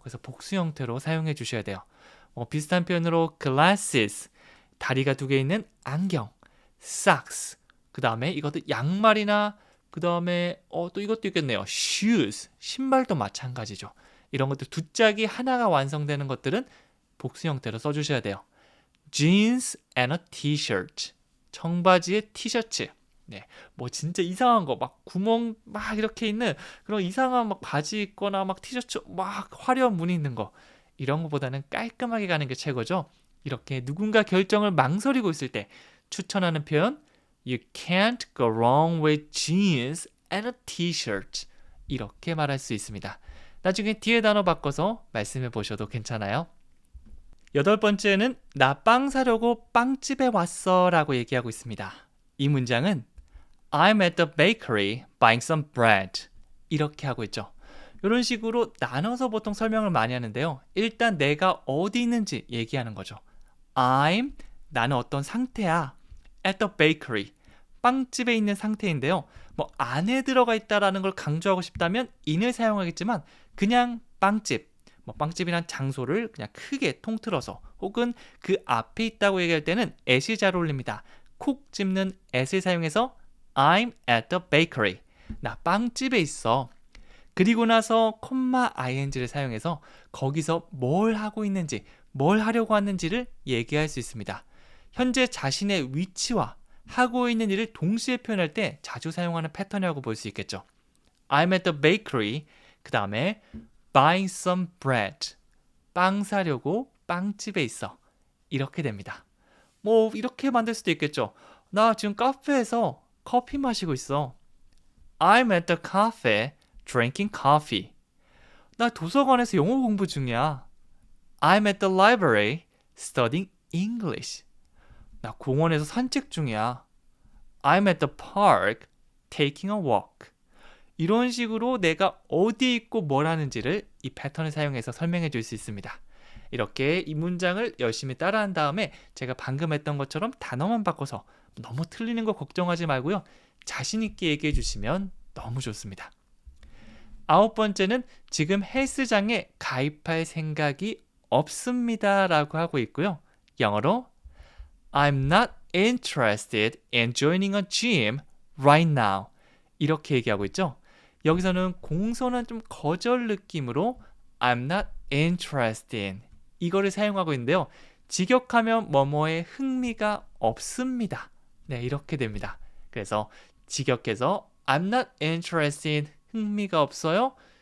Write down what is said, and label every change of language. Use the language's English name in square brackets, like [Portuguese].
[Korean] 그래서 복수 형태로 사용해 주셔야 돼요. 비슷한 표현으로 glasses, 다리가 2개 있는 안경, socks, 그 다음에 이것도 양말이나 그 다음에 또 이것도 있겠네요. shoes, 신발도 마찬가지죠. 이런 것들 2짝이 하나가 완성되는 것들은 복수 형태로 써주셔야 돼요. [English] jeans and a t-shirt, [Korean] 청바지에 티셔츠. 네, 뭐 진짜 이상한 거 막 구멍 막 이렇게 있는 그런 이상한 막 바지 입거나 막 티셔츠 막 화려한 무늬 있는 거 이런 거보다는 깔끔하게 가는 게 최고죠. 이렇게 누군가 결정을 망설이고 있을 때 추천하는 표현 [English] You can't go wrong with jeans and a t-shirt. [Korean] 이렇게 말할 수 있습니다. 나중에 뒤에 단어 바꿔서 말씀해 보셔도 괜찮아요. 8번째는 나 빵 사려고 빵집에 왔어 라고 얘기하고 있습니다. 이 문장은 [English] I'm at the bakery buying some bread. [Korean] 이렇게 하고 있죠. 이런 식으로 나눠서 보통 설명을 많이 하는데요. 일단 내가 어디 있는지 얘기하는 거죠. I'm, 나는 어떤 상태야. [English] at the bakery, [Korean] 빵집에 있는 상태인데요. 뭐 안에 들어가 있다라는 걸 강조하고 싶다면 in을 사용하겠지만 그냥 빵집, 뭐 빵집이란 장소를 그냥 크게 통틀어서 혹은 그 앞에 있다고 얘기할 때는 at이 잘 어울립니다. 콕 집는 at을 사용해서 [English] I'm at the bakery. [Korean] 나 빵집에 있어. 그리고 나서 ing를 사용해서 거기서 뭘 하고 있는지, 뭘 하려고 하는지를 얘기할 수 있습니다. 현재 자신의 위치와 하고 있는 일을 동시에 표현할 때 자주 사용하는 패턴이라고 볼 수 있겠죠. [English] I'm at the bakery. [Korean] 그 다음에 [English] buying some bread. [Korean] 빵 사려고 빵집에 있어. 이렇게 됩니다. 뭐 이렇게 만들 수도 있겠죠. 나 지금 카페에서 커피 마시고 있어. [English] I'm at the cafe drinking coffee. [Korean] 나 도서관에서 영어 공부 중이야. [English] I'm at the library studying English. [Korean] 나 공원에서 산책 중이야. [English] I'm at the park taking a walk. [Korean] 이런 식으로 내가 어디에 있고 뭘 하는지를 이 패턴을 사용해서 설명해 줄 수 있습니다. 이렇게 이 문장을 열심히 따라한 다음에 제가 방금 했던 것처럼 단어만 바꿔서 너무 틀리는 거 걱정하지 말고요. 자신 있게 얘기해 주시면 너무 좋습니다. 9번째는 지금 헬스장에 가입할 생각이 없습니다 라고 하고 있고요. [English] 영어로 I'm not interested in joining a gym right now. [Korean] 이렇게 얘기하고 있죠. 여기서는 공손한 좀 거절 느낌으로 [English] I'm not interested in [Korean] 이거를 사용하고 있는데요. 직역하면 뭐뭐에 흥미가 없습니다. 네, 이렇게 됩니다. 그래서 직역해서 [English] I'm not interested, [Korean] 흥미가 없어요.